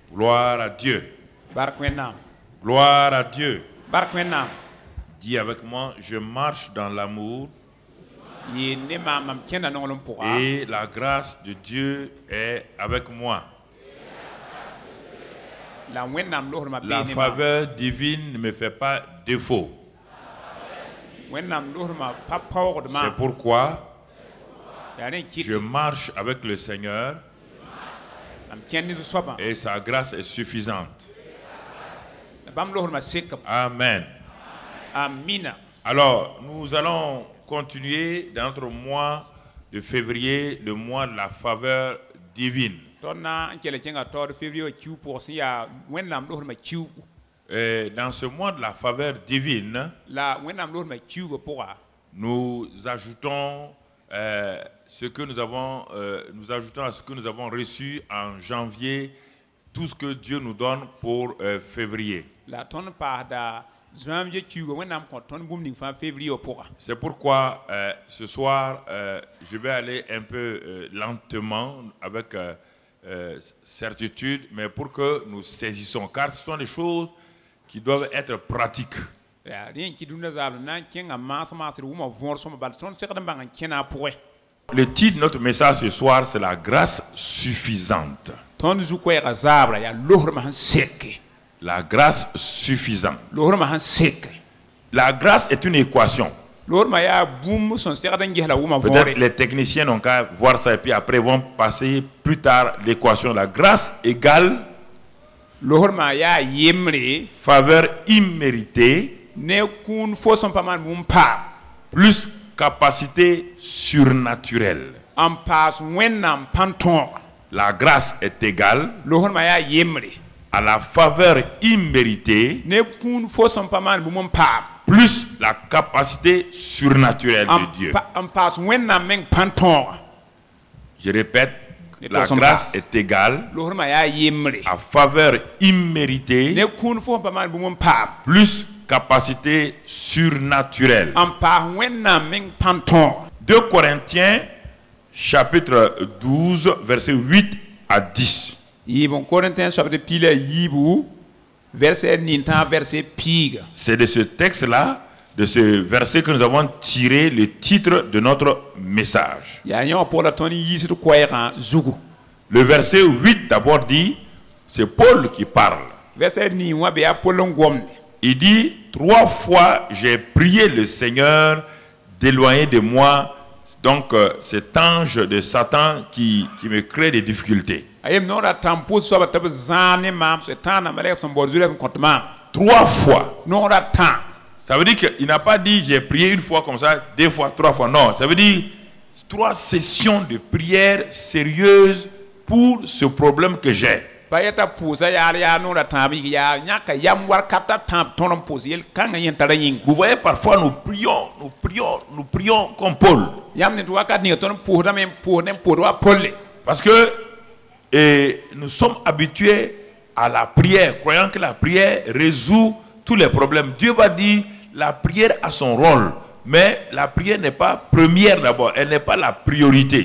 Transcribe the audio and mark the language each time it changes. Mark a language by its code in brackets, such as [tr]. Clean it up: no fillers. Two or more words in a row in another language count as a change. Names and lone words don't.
[fr] Gloire à Dieu. [mos] Bark wẽnnaam. [fr] Gloire à Dieu. [mos] Bark wẽnnaam. [fr] Dis avec moi, je marche dans l'amour [mos] Yee ne maam mam kẽnda nonglem pʋga. [fr] et la grâce de Dieu est avec moi. [mos] La wẽnnaam loosdmã bee La ne maam. [fr] faveur divine ne me fait pas défaut. [mos] Wẽnnaam loosdmã pa paoogd [fr] C'est [mos] maam. [fr] pourquoi [mos] Yaa rẽ kɩt [fr] je marche avec le Seigneur [mos] mam kẽnd ne zu-soabã. [fr] et sa grâce est suffisante. [mos] La bãmb loosdmã sekm. [fr] Amen. [mos] Amina. [fr] Alors, nous allons continuer dans notre mois de février, le mois de la faveur divine. [mos] Tõnd na n kell kẽnga taoor février wã kiu pʋgẽ sẽn yaa wẽnnaam loosdmã kiu. [fr] Et dans ce mois de la faveur divine, [mos] La wẽnnaam loosdmã kiugã pʋga. [fr] nous ajoutons ce que nous avons, nous ajoutons à ce que nous avons reçu en janvier, tout ce que Dieu nous donne pour février. [mos] La tõnd paasda janvier kiugã wẽnnaam kõ tõnd bũmb ning fãa février wã pʋga. [fr] C'est pourquoi ce soir, je vais aller un peu lentement, avec certitude, mais pour que nous saisissons, car ce sont des choses qui doivent être pratiques. [mos] Yaa rẽ n kɩt dũnã zaabd na n kẽnga maas-maasd wʋma võor sõma bal tõnd segd n bãng n kẽna a pʋgẽ. [fr] Le titre de notre message ce soir, c'est la grâce suffisante. [mos] Tõnd zu-koɛɛgã zaabra yaa loosdmã sẽn seke. [fr] La grâce suffisante. [mos] Loosdmã sẽn seke. [fr] La grâce est une équation. [mos] Loosdmã yaa bũmb sẽn segd n gesla wʋma [fr] Peut-être [mos] võore. [fr] les techniciens n'ont qu'à voir ça et puis après vont passer plus tard l'équation. La grâce égale [mos] Loosdmã yaa yembre [fr] faveur imméritée [mos] ne kũun fo sẽn pa maan bũmb paam. [fr] plus capacité surnaturelle. [mos] N paas wẽnnaam pãn tõoga. [fr] La grâce est égale [mos] Loosdmã yaa yembre [fr] à la faveur imméritée [mos] ne kũun fo sẽn pa maan bũmb n paam. [fr] plus la capacité surnaturelle de Dieu. [mos] N paas wẽnnaam meng pãn tõoga. [fr] Je répète, Et la toi, son grâce passe. est égale [mos] Loosdmã yaa yembre [fr] à faveur imméritée [mos] ne kũun fo sẽn pa maan bũmb n paam. [fr] plus capacité surnaturelle. [mos] N paas wẽnnaam meng pãn tõoga. [fr] 2 Corinthiens chapitre 12 verset 8 à 10. [mos] Yɩɩb n Corinthiens chapitre pila yiibu verset nintã verset piiga. [fr] C'est de ce texte-là, de ce verset que nous avons tiré le titre de notre message. [mos] Yaa yõ wã pʋgã la tõnd yiisd koɛɛgã zugu. [fr] Le verset 8 d'abord dit, c'est Paul qui parle. [mos] Verset nin wã be yaa Paul n gomde. [fr] Il dit, 3 fois j'ai prié le Seigneur d'éloigner de moi donc cet ange de Satan qui me crée des difficultés. [mos] A yem noora tãm pʋʋs soaba tɩ b zãag ne maam Sẽtãanã malɛk sẽn bao zu-rɛb n kõt maam. [fr] 3 fois. [mos] Noora tã. [fr] Ça veut dire qu'il n'a pas dit j'ai prié une fois comme ça, 2 fois, 3 fois. Non, ça veut dire 3 sessions de prière sérieuses pour ce problème que j'ai. [mos] Pa yeta pʋʋsa yaal yaa noora tãab yik yaa yãka yam warkata tãab tõnd n pʋʋs yel-kãngã yẽ tara yĩnga. [fr] Vous voyez, parfois nous prions comme Paul. [mos] Yam ne tɩ wakat ninga tõnd pʋʋsdame n pʋʋs ne n pʋʋsd wa Paule. [fr] Parce que nous sommes habitués à la prière, croyant que la prière résout tous les problèmes. Dieu va dire la prière a son rôle, mais la prière n'est pas première d'abord, elle n'est pas la priorité.